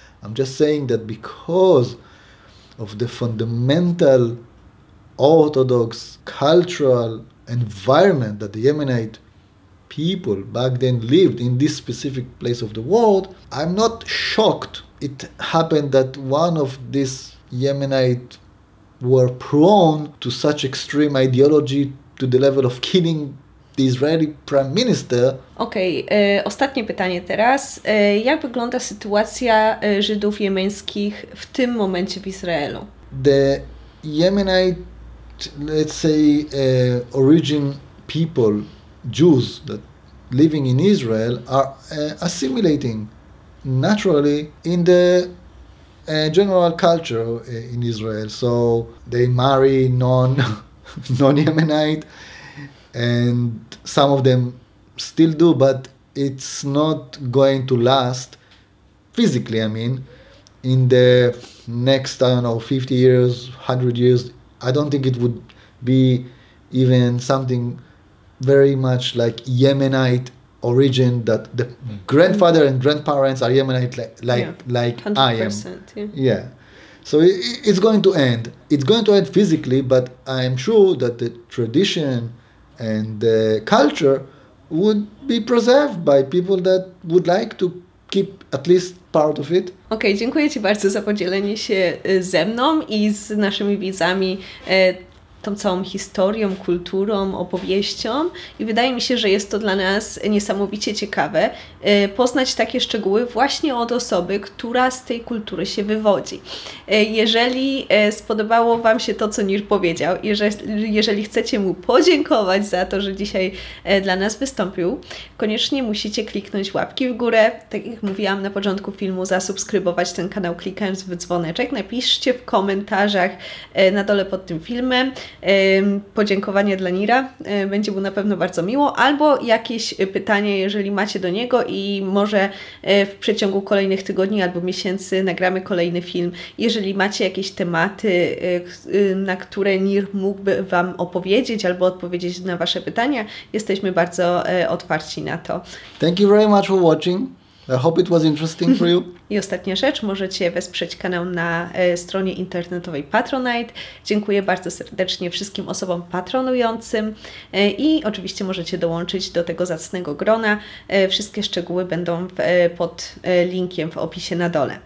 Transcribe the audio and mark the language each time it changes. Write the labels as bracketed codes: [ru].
[en] I'm just saying that because of the fundamental orthodox cultural environment that the Yemenite people back then lived in this specific place of the world, I'm not shocked it happened that one of these Yemenite were prone to such extreme ideology to the level of killing the Israeli prime minister. [pl] Okej, ostatnie pytanie teraz. Jak wygląda sytuacja Żydów jemeńskich w tym momencie w Izraelu? [en] The Yemenite, let's say, origin people, Jews that living in Israel are assimilating naturally in the general culture in Israel. So they marry non-Yemenite, and some of them still do, but it's not going to last physically. I mean, in the next, 50 years, 100 years, I don't think it would be even something very much like Yemenite origin, that the grandfather and grandparents are Yemenite like 100%, I am. Yeah. So it's going to end. It's going to end physically, but I'm sure that the tradition and the culture would be preserved by people that would like to keep at least part of it. [pl] Okej, dziękuję Ci bardzo za podzielenie się ze mną i z naszymi widzami tą całą historią, kulturą, opowieścią i wydaje mi się, że jest to dla nas niesamowicie ciekawe poznać takie szczegóły właśnie od osoby, która z tej kultury się wywodzi. Jeżeli spodobało Wam się to, co Nir powiedział, jeżeli chcecie mu podziękować za to, że dzisiaj dla nas wystąpił, koniecznie musicie kliknąć łapki w górę, tak jak mówiłam na początku filmu, zasubskrybować ten kanał klikając w dzwoneczek, napiszcie w komentarzach na dole pod tym filmem podziękowanie dla Nira, będzie mu na pewno bardzo miło, albo jakieś pytanie, jeżeli macie do niego i może w przeciągu kolejnych tygodni albo miesięcy nagramy kolejny film. Jeżeli macie jakieś tematy, na które Nir mógłby Wam opowiedzieć albo odpowiedzieć na Wasze pytania, jesteśmy bardzo otwarci na to. [en] Thank you very much for watching. I hope it was interesting for you. [pl] I ostatnia rzecz, możecie wesprzeć kanał na stronie internetowej Patronite. Dziękuję bardzo serdecznie wszystkim osobom patronującym i oczywiście możecie dołączyć do tego zacnego grona. Wszystkie szczegóły będą pod linkiem w opisie na dole.